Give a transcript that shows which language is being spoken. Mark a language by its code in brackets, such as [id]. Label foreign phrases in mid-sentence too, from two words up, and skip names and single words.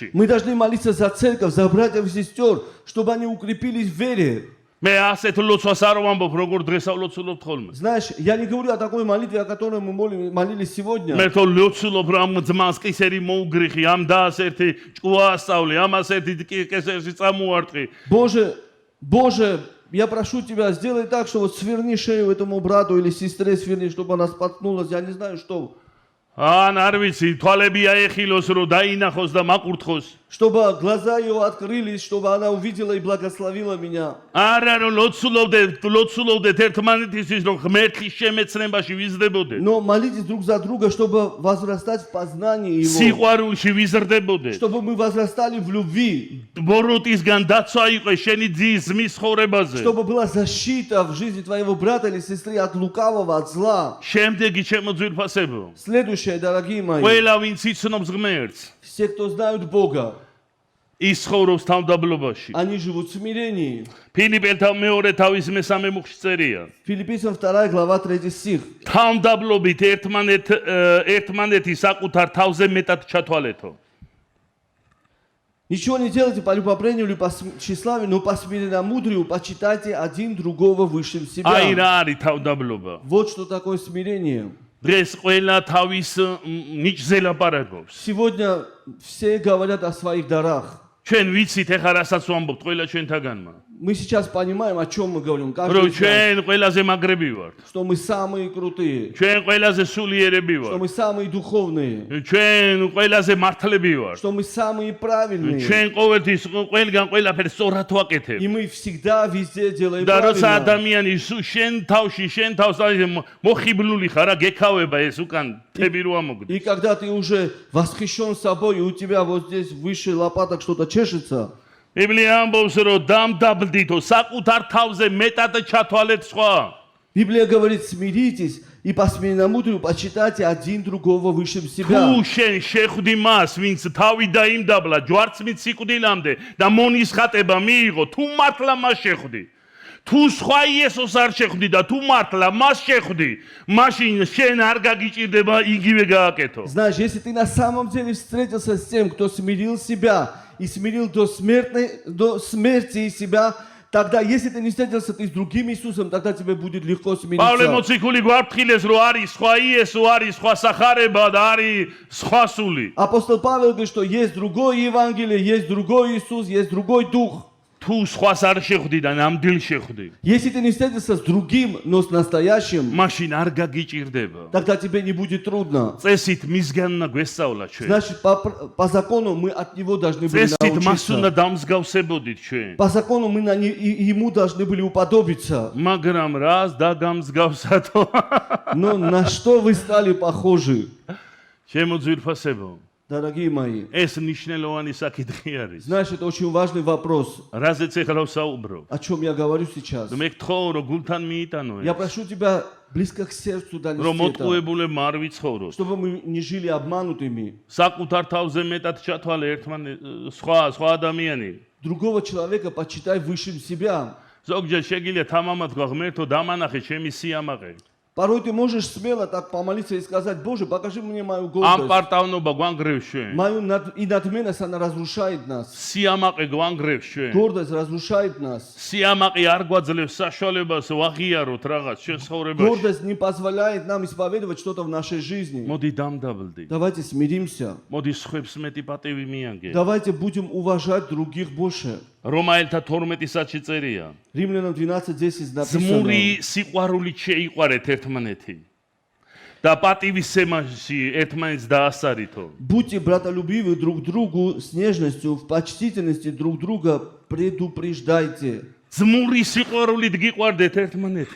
[ru] Мы должны молиться за церковь, за братьев и сестер, чтобы они укрепились в вере. [ka] მე ასეთ ლოცვას არ ვამბობ როგორ დღესა ვლოცულობთ ხოლმე [ru] Знаешь, я не говорю о такой молитве, о которой мы молились сегодня. [ka] მე თო ლოცულობ რომ ძმას კისერი მოუგრიხი ამ დას ერთი ჭკუა ასწავლე ამას ერთი კისერში წამოარტყი [ru] Боже, я прошу Тебя, сделай так, что вот сверни шею этому брату или сестре сверни, чтобы она споткнулась, я не знаю что. [ka] ან არ ვიცი თვალები აეხილოს რომ დაინახოს და მაკურთხოს [ru] Чтобы глаза ее открылись, чтобы она увидела и благословила меня. [ka] არა რომ ლოცულობდეთ ერთმანეთისთვის რომ ღმერთის შემეცნებაში ვიზრდებოდეთ [ru] Но молитесь друг за друга, чтобы возрастать в познании Его. [ka] სიყვარულში ვიზრდებოდეთ [ru] Чтобы мы возрастали в любви. [ka] ბოროტისგან დაცვა იყო შენი ძის ძმის ხოვრებაზე [ru] Чтобы была защита в жизни твоего брата или сестры от лукавого, от зла. [ka] შემდეგი ჩემო ძვირფასებო [ru] Следующее, дорогие мои. [ka] ყველა ვინც იცნობს ღმერთს [ru] Все, кто знают Бога, [ka] ის ცხოვრობს თავდაბლობაში [ru] они живут в смирении. [ka] ფილიპელთა მეორე თავის მესამე მუხში წერია [ru] Филиппийцам 2 глава 3 стих. [ka] თავდაბლობით ერთმანეთი საკუთარ თავზე მეტად ჩათვალეთო [ru] Ничего не делайте по любопрению или по тщеславию, но по смиренномудрию почитайте один другого выше [ka] აი [ru] себя. [ka] რა არის თავდაბლობა [ru] Вот что такое смирение. [ka] დღეს ყველა თავის ნიჭზე ლაპარაკობს [ru] Сегодня все говорят о своих дарах. [ka] ჩვენ ვიცით ეხლა რასაც ვამბობთ ყველა ჩვენთაგანმა [ru] Мы сейчас понимаем, о чем мы говорим. Каждый [ka] რომ [ru] из нас, [ka] ჩვენ ყველაზე მაგრები ვართ [ru] что мы самые крутые, [ka] ჩვენ ყველაზე სულიერები [ru] что [ka] ვართ [ru] мы самые духовные, [ka] ჩვენ ყველაზე მართლები ვართ [ru] что мы самые правильные. [ka] ჩვენ ყოველთვის ყველგან ყველაფერს სწორად ვაკეთებ [ru] И мы всегда везде делаем [ka] და როცა [ru] правильно. [ka] ადამიანი შენ თავს მოხიბლული ხარ რა გექავება ეს უკან თები რო ამოგდ [ru] И когда ты уже восхищен собой, и у тебя вот здесь выше лопаток что-то чешется, [ka] ბიბლია ამბობს რომ დამდაბლდითო საკუთარ თავზე მეტად ჩათვალეთ სხვა [ru] Библия говорит, смиритесь и по смиренномудрию почитайте один другого выше себя. [ka] თუ შენ შეხვდი მას ვინც თავი დაიმდაბლა ჯვარცმით სიკვდილამდე და მონისხატება მიიღო თუ მართლა მას შეხვდი თუ სხვა იესოს არ შეხვდი და თუ მართლა მას შეხვდი მაშინ შენ არ გაგიჭირდება იგივე გააკეთო [ru] Знаешь, если ты на самом деле встретился с тем, кто смирил себя и смирил до смерти себя, тогда, если ты не встретился ты с другим Иисусом, тогда тебе будет легко [ka] პავლე [ru] смириться. [ka] მოციქული გვაფრთხილეს რომ არის სხვა იესო არის სხვა სახარება და არის სხვა სული [ru] Апостол Павел говорит, что есть другое Евангелие, есть другой Иисус, есть другой Дух. [ka] თუ სხვას არ შეხვდი და ნამდვილ შეხვდი [ru] Если ты не встретился с другим, но с настоящим, [ka] მაშინ არ გაგიჭირდება [ru] тогда тебе не будет трудно. [ka] წესით მისგან უნდა გვესწავლა ჩვენ [ru] Значит, по закону мы от него должны были [ka] წესით მას უნდა [ru] научиться. [ka] დამსგავსებოდით ჩვენ [ru] По закону мы ему должны были уподобиться. [ka] მაგრამ რას დაგამსგავსათო [ru] Но на что вы стали похожи? [ka] ჩემო ძვირფასებო [ru] Дорогие мои, [ka] ეს ნიშნელოვანი საკითხი არის. [ru] знаешь, это очень важный вопрос. [ka] რაზეც ეხლა ვსაუბრობ? [ru] О чем я говорю сейчас? [ka] მე გთხოვ რომ გულთან მიიტანო [ru] Я [ka] ეს. [ru] прошу тебя близко к сердцу [ka] რომ [ru] донести это, [ka] მოტყუებულებმა არ ვიცხოვროთ. [ru] чтобы мы не жили обманутыми. [ka] საკუთარ თავზე მეტად ჩათვალე სხვა ადამიანი. [ru] Другого человека почитай высшим себя. [ka] ზოგჯერ შეგიძლია თამამად გვაღმერთო დამანახე ჩემი სიამაყე. [ru] Порой ты можешь смело так помолиться и сказать: Боже, покажи мне мою [ka] ამ [ru] гордость. [ka] პარტავნობა გვანგრევს ჩვენ. [ru] Мою и надменность, она разрушает нас. [ka] სიამაყე გვანგრევს ჩვენ. [ru] Гордость разрушает нас. [ka] სიამაყე არ გვაძლევს საშუალებას ვაღიაროთ რაღაც ჩვენ ცხოვრებაში. [ru] Гордость не позволяет нам исповедовать что-то в нашей жизни. [ka] მოდი დამდაბლდი. [ru] Давайте смиримся. [ka] მოდი სხვებს მეტი პატივი მიანგე. [ru] Давайте будем уважать других больше. [ka] რომაელთა 12-სათში წერია. [ru] Римлянам 12:10 написано. [ka] ძმური სიყვარულით შეიყვარეთ ერთმანეთი. და პატივისცემაში ერთმანეთს დაასარითო. [ru] Будьте братолюбивы друг к другу с нежностью, в почтительности друг друга предупреждайте. [ka] ძმური სიყვარულით გიყვარდეთ ერთმანეთი.